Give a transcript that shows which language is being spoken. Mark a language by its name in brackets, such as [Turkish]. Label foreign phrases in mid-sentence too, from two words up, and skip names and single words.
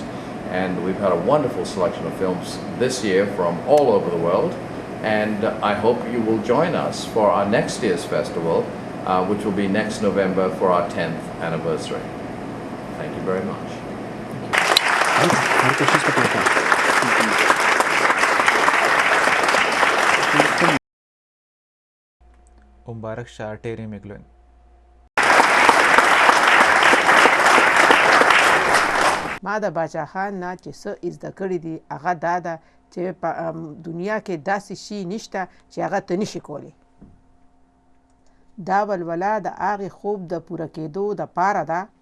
[English] And we've had a wonderful selection of films this year from all over the world, and I hope you will join us for our next year's festival, which will be next November for our 10th anniversary. Thank you very much. Mubarak Shah Terry McLuhan. [Pashto] ما د باچا خان نه چې څه زده کړي دي هغه دا ده چې په دنیا کې داسې شي نشته چې هغه ته نشي کولی. دا ولوله د هغې خوب د پوره کېدو دپاره ده.